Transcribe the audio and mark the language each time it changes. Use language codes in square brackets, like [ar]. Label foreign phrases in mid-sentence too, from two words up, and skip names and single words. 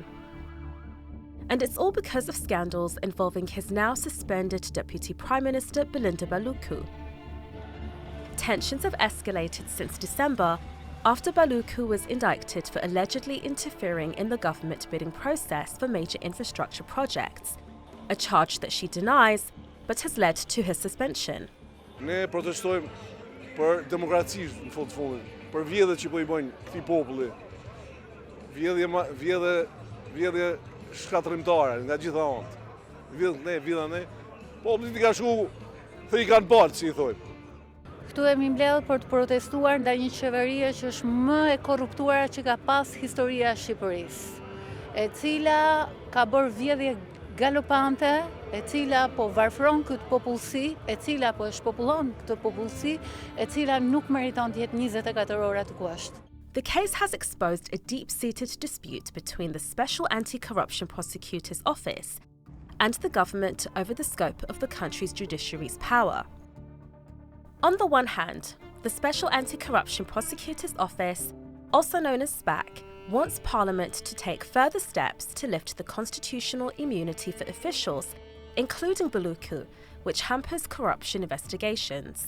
[en] And it's all because of scandals involving his now suspended Deputy Prime Minister Belinda Balluku. Tensions have escalated since December after Balluku was indicted for allegedly interfering in the government bidding process for major infrastructure projects, a charge that she denies but has led to her suspension. [sq] Ne protestojmë për demokraci në fund fundit, për vjedhjet që po I bëjnë këtij populli. Vjedhje shkatërrimtare nga gjitha anët. Vjedha ne. Populli I ka shku thë I kanë parë, si I thojmë. Këtu jemi mbledhur për të protestuar ndaj një qeverie që është më e korruptuara që ka pas historia e Shqipërisë, e cila ka bërë vjedhje galopante, e cila po varfron këtë popullsi, e cila po e shpopullon këtë popullsi, e cila nuk meriton të jetë 24 ora të kuashtë. [en] The case has exposed a deep-seated dispute between the Special Anti-Corruption Prosecutor's Office and the government over the scope of the country's judiciary's power. On the one hand, the Special Anti-Corruption Prosecutor's Office, also known as SPAC, wants Parliament to take further steps to lift the constitutional immunity for officials, including Balluku, which hampers corruption investigations.